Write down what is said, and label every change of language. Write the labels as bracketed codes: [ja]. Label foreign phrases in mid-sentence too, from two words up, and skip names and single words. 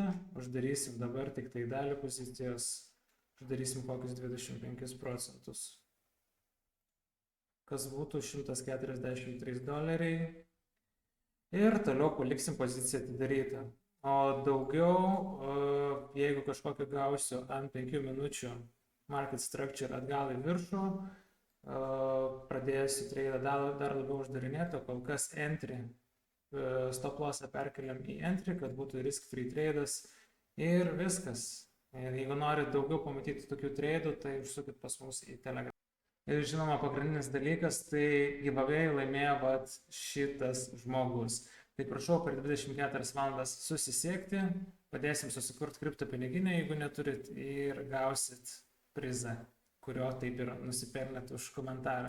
[lt] Uždarysim dabar tik tai dalį pozicijos, uždarysim kokius 25%. Kas būtų $143. Ir toliau paliksim poziciją atidarytą. O daugiau, jeigu kažkokį gausiu ant 5 minučių [en] market structure [lt] atgal į viršų, pradėsiu tradą dar labiau uždarinėti, o kol kas entry, [en] stop lossą [lt] perkeliam į entry, kad būtų [en] risk free [lt] tradas ir viskas. Ir jeigu norit daugiau pamatyti tokių tradų, tai užsukit pas mus į Telegram. Ir žinoma, pagrindinis dalykas, tai giveaway laimėjo šitas žmogus. Tai prašau per 24 valandas susisiekti, padėsim susikurti kripto piniginę, jeigu neturit, ir gausit prizą, kurio taip ir nusipelnėt už komentarą.